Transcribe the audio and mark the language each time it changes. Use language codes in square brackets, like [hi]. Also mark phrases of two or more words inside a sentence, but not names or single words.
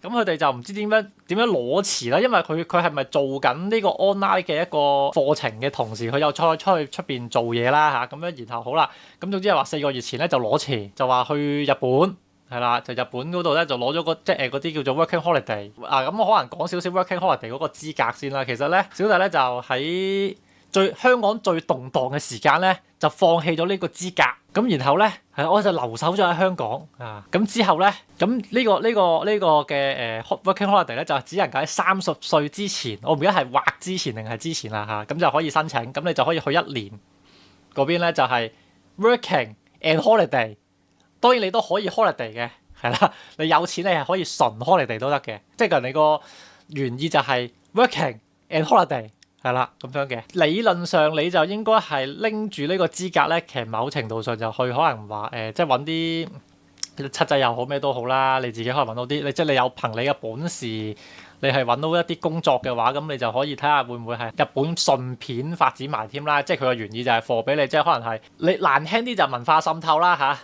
[yue] 咁佢哋就唔知點樣攞詞啦，因為佢係咪做緊呢個 online 嘅一個課程嘅同時，佢又出去出邊做嘢啦嚇，咁樣然後好啦，咁總之係話4個月前咧就攞詞，就話去日本。係啦，就日本嗰度咧就攞咗即係嗰啲叫做 [en] working holiday [yue] 啊，咁我可能講少少 [en] working holiday [yue] 嗰個資格先啦。其實咧，小弟咧就喺香港最動盪嘅時間咧，就放棄咗呢個資格。咁然後咧，我就留守咗喺香港啊。咁之後咧，咁呢個嘅 [en] working holiday [yue] 咧就只能夠喺30歲之前，我唔記得係劃之前定係之前啦嚇，咁就可以申請。咁你就可以去1年嗰邊咧就係 [en] working and holiday。 [yue] 當然你都可以 holiday 嘅，係啦，你有錢你係可以純 holiday 都得嘅，即係你個原意就係 [en] working and holiday [yue] 係啦咁樣嘅。理論上你就應該係拎住呢個資格咧，其實某程度上就去可能話即係揾啲七仔又好咩都好啦，你自己可以揾到啲，即係你有憑你嘅本事，你係揾到一啲工作嘅話，咁你就可以睇下會唔會係日本順便發展埋添啦。即係佢嘅原意就係貨俾你，即係可能係你難聽啲就文化滲透啦嚇。